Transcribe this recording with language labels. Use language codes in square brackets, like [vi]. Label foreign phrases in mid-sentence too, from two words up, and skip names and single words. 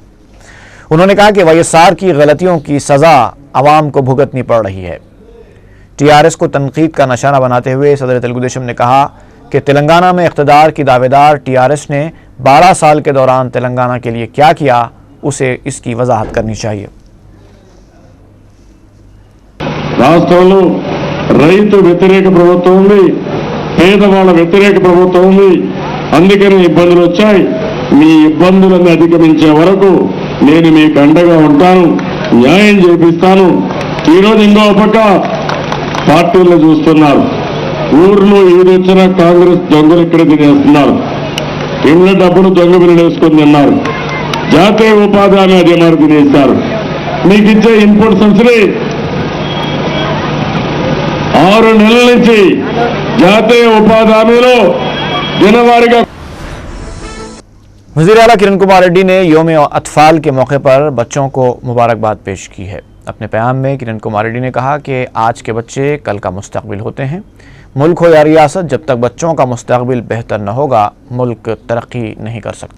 [ur] انہوں نے کہا کہ YSR کی غلطیوں کی سزا عوام کو بھگتنی پڑ رہی ہے۔ TRS کو تنقید کا نشانہ بناتے ہوئے صدر تیلگو دیشم نے کہا کہ تلنگانہ میں اقتدار کی دعوے دار TRS نے 12 سال کے دوران تلنگانہ کے لیے کیا کیا، اسے اس کی وضاحت کرنی چاہیے۔ [te] రాష్ట్రంలో రైతు వ్యతిరేక ప్రభుత్వం ఉంది, పేదవాళ్ళ వ్యతిరేక ప్రభుత్వం ఉంది, అందుకనే ఇబ్బందులు వచ్చాయి। మీ ఇబ్బందులను అధిగమించే వరకు నేను మీకు అండగా ఉంటాను, న్యాయం చేపిస్తాను। ఈరోజు ఇంకో పక్క పార్టీల్లో చూస్తున్నారు, ఊర్లో ఏదొచ్చినా కాంగ్రెస్ దొంగలు ఇక్కడ తినేస్తున్నారు, ఇళ్ళ డబ్బులు దొంగ వినేసుకొని తిన్నారు, జాతీయ ఉపాధి హామీ అదే మరి తినేస్తారు। మీకు ఇచ్చే [en] input subsidy [te] 6 నెలల నుంచి జాతీయ ఉపాధి హామీలో దినవారీగా। [ur] وزیر اعلیٰ کرن کمار ریڈی نے یوم اطفال کے موقع پر بچوں کو مبارکباد پیش کی ہے۔ اپنے پیغام میں کرن کمار ریڈی نے کہا کہ آج کے بچے کل کا مستقبل ہوتے ہیں۔ ملک ہو یا ریاست، جب تک بچوں کا مستقبل بہتر نہ ہوگا ملک ترقی نہیں کر سکتا۔